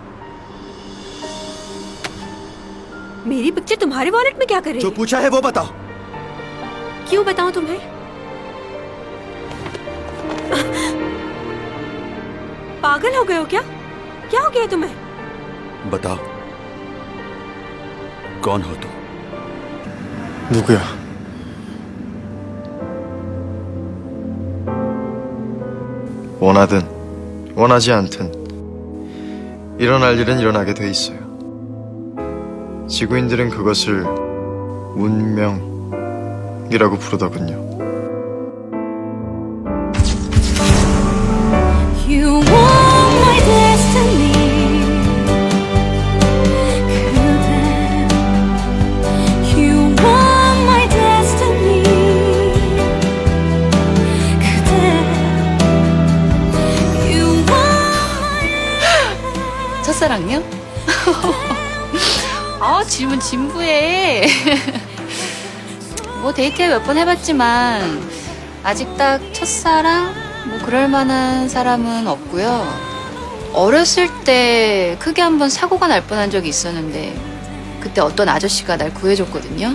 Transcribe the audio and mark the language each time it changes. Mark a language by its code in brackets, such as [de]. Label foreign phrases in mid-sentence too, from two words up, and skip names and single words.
[hi] मेरी पिक्चर तुम्हारे वॉलेट में क्या कर रही जो है? पूछा है वो बताओ। क्यों बताऊं तुम्हें? पागल हो गए हो क्या? क्या हो गया तुम्हें? बताओ, कौन हो तुम? [ko] 누구야? 원하든 원하지 않든 일어날 일은 일어나게 돼 있어요. 지구인들은 그것을 운명이라고 부르더군요. [en] You want my destiny. You want my destiny. You want. [ko] 첫사랑요? 질문 진부해. 뭐 데이트 몇 번 해봤지만 아직 딱 첫사랑? 뭐 그럴 만한 사람은 없고요. 어렸을 때 크게 한번 사고가 날 뻔한 적이 있었는데 그때 어떤 아저씨가 날 구해줬거든요.